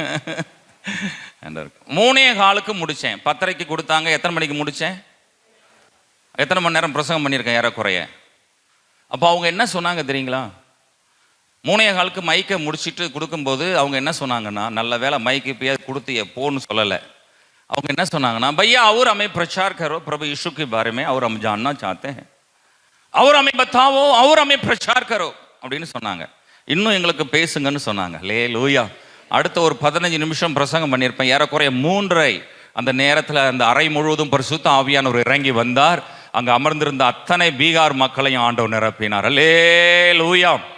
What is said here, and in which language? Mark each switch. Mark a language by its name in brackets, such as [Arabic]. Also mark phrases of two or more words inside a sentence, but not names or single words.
[Tamil] 3:15 முடித்தேன். 10:30 கொடுத்தாங்க. எத்தனை மணிக்கு முடித்தேன்? எத்தனை மணி நேரம் பிரசங்கம் பண்ணியிருக்கேன் ஏறக்குறைய? அப்போ அவங்க என்ன சொன்னாங்க தெரியுங்களா? 3:15 மைக்கை முடிச்சுட்டு கொடுக்கும்போது அவங்க என்ன சொன்னாங்கன்னா, நல்ல வேலை மைக்கு இப்போயே கொடுத்து போன்னு சொல்லலை. அவங்க என்ன சொன்னாங்கன்னா, [Hindi] भैया और हमें प्रचार करो प्रभु यीशु के बारे में, और हम जानना चाहते हैं, और हमें बताओ, और हमें प्रचार करो [Tamil] அப்படின்னு சொன்னாங்க. இன்னும் எங்களுக்கு பேசுங்கன்னு சொன்னாங்க. அல்லேலூயா. அடுத்த ஒரு 15 நிமிஷம் பிரசங்கம் பண்ணியிருப்பேன். ஏறக்குறைய 3:30 அந்த நேரத்தில் அந்த அறை முழுவதும் பரிசுத்த ஆவியானவர் இறங்கி வந்தார். அங்கே அமர்ந்திருந்த அத்தனை பீகார் மக்களையும் ஆண்டவர் நிரப்பினார். அல்லேலூயா.